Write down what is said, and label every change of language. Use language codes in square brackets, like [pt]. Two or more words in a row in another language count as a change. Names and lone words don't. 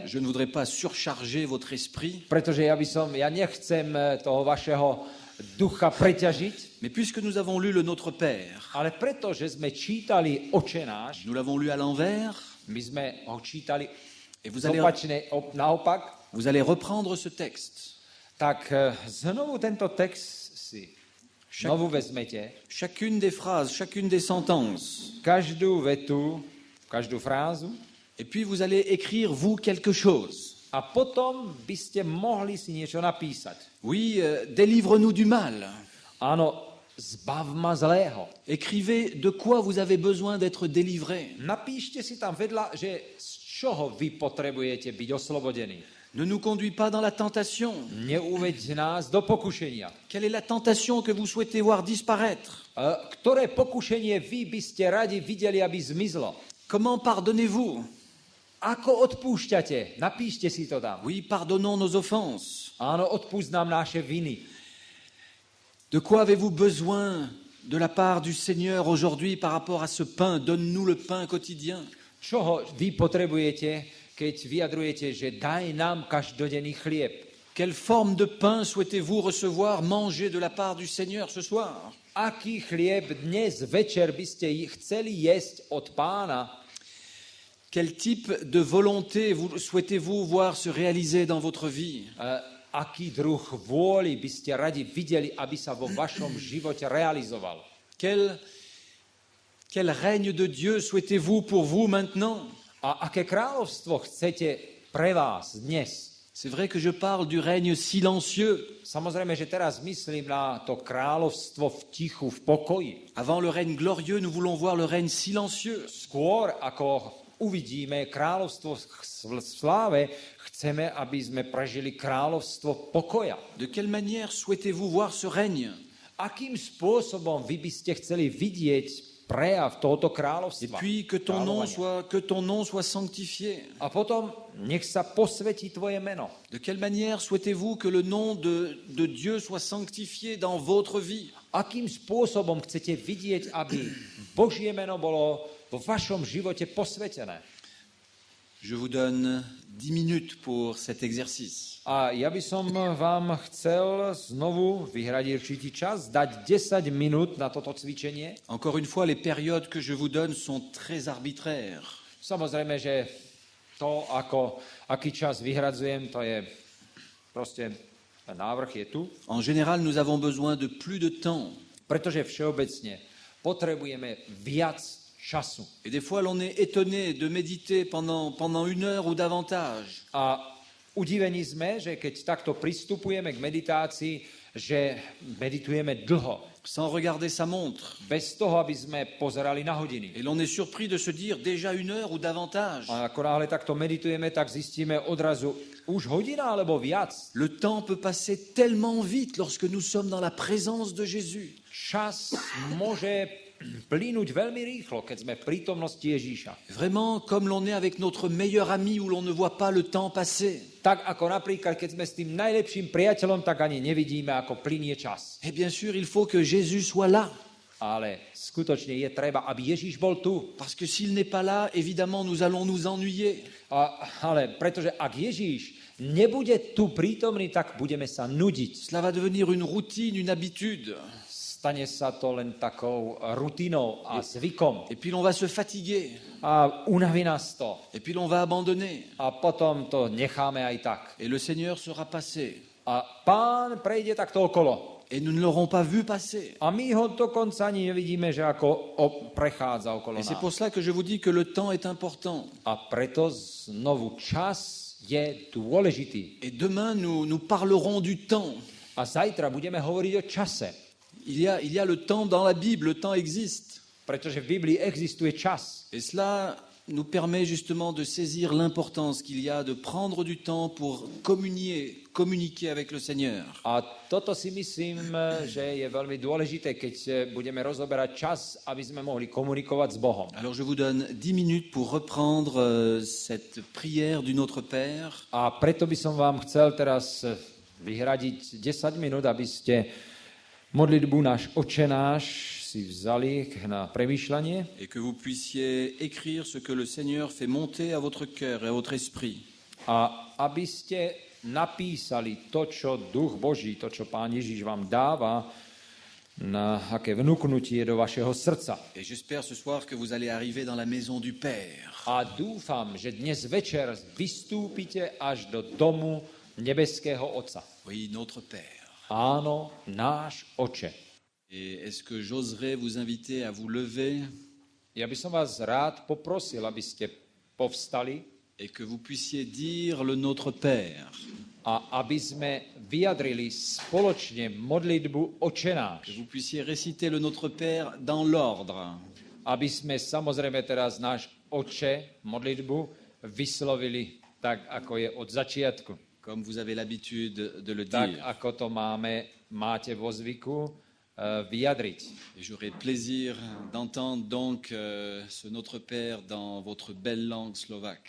[fr] Je ne voudrais pas surcharger votre esprit, [sk] pretože ja nechcem toho vašeho ducha preťažiť, [fr] mais puisque nous avons lu le Notre Père, [sk] ale pretože sme čítali Oče náš, [fr] nous l'avons lu à l'envers, [sk] my sme ho čítali [fr] et vous allez, [sk] naopak, [fr] vous allez reprendre ce texte. [sk] tak znovu tento text si znovu vezmete, [fr] Chacune des phrases, chacune des sentences. [sk] každú vetu, každú frázu [fr] Et puis vous allez écrire, vous, quelque chose. [sk] a potom by ste mohli si niečo napísať. [fr] Oui, délivre-nous du mal. [sk] Áno, zbav ma zlého. [fr] Écrivez de quoi vous avez besoin d'être délivré. [sk] Napíšte si tam vedľa, že z čoho vy potrebujete byť oslobodení. [fr] Ne nous conduis pas dans la tentation. [sk] Neuveď nás do pokušenia. [fr] Quelle est la tentation que vous souhaitez voir disparaître? [sk] Ktoré pokušenie vy by ste radi videli, aby zmizlo? [fr] Comment pardonnez-vous? [sk] Ako odpúšťate? Napíšte si to tam. [fr] Oui, pardonnons nos offenses. [sk] Áno, odpúšť nám naše viny. [fr] De quoi avez-vous besoin de la part du Seigneur aujourd'hui par rapport à ce pain? Donne-nous le pain quotidien. [sk] Čoho vy potrebujete, keď vyjadrujete, že daj nám každodenný chlieb? [fr] Quelle forme de pain souhaitez-vous recevoir, manger de la part du Seigneur ce soir? [sk] Aký chlieb dnes večer by ste chceli jesť od Pána? [fr] Quel type de volonté souhaitez-vous voir se réaliser dans votre vie? [sk] Aký druh vôly by ste radi videli, aby sa vo vašom živote realizoval? [fr] Quel règne de Dieu souhaitez-vous pour vous maintenant? [sk] A aké kráľovstvo chcete pre vás dnes? [fr] C'est vrai que je parle du règne silencieux. [sk] Samozrejme, že teraz myslím na to kráľovstvo v tichu, v pokoji. [fr] Avant le règne glorieux, nous voulons voir le règne silencieux. [sk] Skôr ako uvidíme kráľovstvo v sláve, chceme, aby sme prežili kráľovstvo pokoja. [fr] De quelle manière souhaitez-vous voir ce règne? [sk] Akým spôsobom vy by ste chceli vidieť prejav tohoto [fr] Et [sk] kráľovstva? [fr] puis que ton nom soit sanctifié. [sk] A potom nech sa posvetí tvoje meno. [fr] De quelle manière souhaitez-vous que le nom de Dieu soit sanctifié dans votre vie? [sk] Akým spôsobom chcete vidieť, aby Božie meno bolo vo vašom živote posvetené? [fr] Je vous donne 10 minutes pour cet exercice. [sk] A ja by som vám chcel znovu vyhradiť určitý čas, dať 10 minút na toto cvičenie. [fr] Encore une fois, les périodes que je vous donne sont très arbitraires. [sk] Samozrejme, že to, aký čas vyhradzujem, to je proste, ten návrh je tu. [fr] En général, nous avons besoin de plus de temps. [sk] Pretože všeobecne potrebujeme viac času. [fr] Et des fois, l'on est étonné de méditer pendant 1 heure ou davantage. [sk] A udivení sme, že keď takto pristupujeme k meditácii, že meditujeme dlho. [fr] Sans regarder sa montre. [sk] Bez toho, aby sme pozerali na hodiny. [fr] Et l'on est surpris de se dire déjà 1 heure ou davantage. [sk] A ako náhle takto meditujeme, tak zistíme odrazu už hodina alebo viac. [fr] Le temps peut passer tellement vite lorsque nous sommes dans la présence de Jésus. [sk] Čas môže plynúť veľmi rýchlo, keď sme v prítomnosti Ježíša. [fr] Vraiment comme l'on est avec notre meilleur ami où l'on ne voit pas le temps passer. [sk] Tak ako napríklad, keď sme s tým najlepším priateľom, tak ani nevidíme, ako plynie čas. [fr] Et bien sûr, il faut que Jésus soit là. [sk] Ale skutočne je treba, aby Ježíš bol tu. [fr] Parce que s'il n'est pas là, évidemment, nous allons nous ennuyer. [sk] Ale pretože ak Ježíš nebude tu prítomný, tak budeme sa nudiť. [fr] Cela va devenir une routine, une habitude. [sk] Stane sa to len takou rutinou a zvykom. [fr] Et puis l'on va se fatiguer. [sk] A unaví nás to. [fr] Et puis l'on va abandonner. [sk] A potom to necháme aj tak. [fr] Et le Seigneur sera passé. [sk] A Pán prejde takto okolo. [fr] Et nous ne l'aurons pas vu passer. [sk] A my ho dokonca ani nevidíme, že ako prechádza okolo [fr] Et c'est [sk] nás. [fr] pour cela que je vous dis que le temps est important. [sk] A preto znovu čas je dôležitý. [fr] Et demain, nous parlerons du temps. [sk] A zajtra budeme hovoriť o čase. [fr] Il y a le temps dans la Bible, le temps existe. [sk] Pretože v Biblii existuje čas. [fr] Et cela nous permet justement de saisir l'importance qu'il y a de prendre du temps pour communiquer avec le Seigneur. [sk] A toto si myslím, že je veľmi dôležité, keď budeme rozoberať čas, aby sme mohli komunikovať s Bohom. [fr] Alors je vous donne 10 minutes pour reprendre cette prière du Notre Père. [sk] A preto by som vám chcel teraz vyhradiť 10 minút, aby ste modlitbu náš Otčenáš si vzali na premýšľanie. [fr] Et que vous puissiez écrire ce que le Seigneur fait monter à votre cœur et à votre esprit. [sk] A aby ste napísali to, čo Duch Boží, to, čo Pán Ježiš vám dáva na aké vnúknutie do vašeho srdca. [fr] Et j'espère ce soir que vous allez arriver dans la maison du Père. [sk] A dúfam, že dnes večer vystúpite až do domu nebeského Otca. [fr] Oui, notre Père. [sk] Áno, náš Oče. [fr] Et est-ce que j'oserais vous inviter à vous lever [sk] Ja by som vás rád poprosil, aby ste povstali [fr] et que vous puissiez dire le Notre Père, [sk] a aby sme vyjadrili spoločne modlitbu Oče náš. [fr] que vous puissiez réciter le Notre Père dans l'ordre. [sk] Aby sme samozrejme teraz náš Oče, modlitbu, vyslovili tak, ako je od začiatku. [fr] Comme vous avez l'habitude de le [sk] Tak, [fr] dire. [sk] ako to máte vo zvyku vyjadriť. [fr] Et j'aurai plaisir d'entendre donc ce Notre Père dans votre belle langue slovaque.